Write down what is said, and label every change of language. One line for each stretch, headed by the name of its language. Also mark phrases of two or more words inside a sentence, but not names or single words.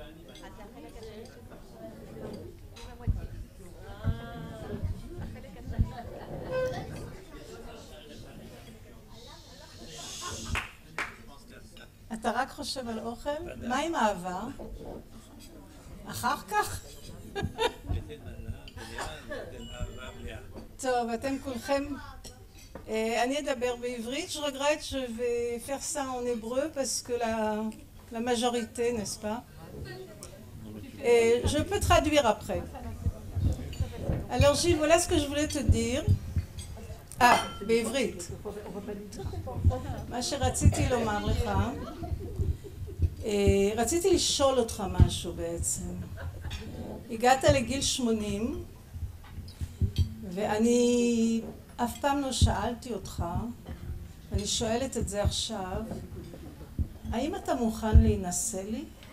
Hebrew: אתה רק חושב על אוכל? מה עם אהבה? אחר כך? טוב, אתם כולכם... אני אדבר בעברית.
French: Je regrette, je vais faire ça en hébreu parce que la majorité, n'est-ce pas? Et je peux traduire après. Alors Gilles, voilà ce que je voulais te dire.
Hebrew: בעברית. מה שרציתי לומר לך, רציתי לשאול אותך משהו בעצם. הגעת לגיל 80, ואני אף פעם לא שאלתי אותך, אני שואלת את זה עכשיו, האם אתה מוכן להינשא לי?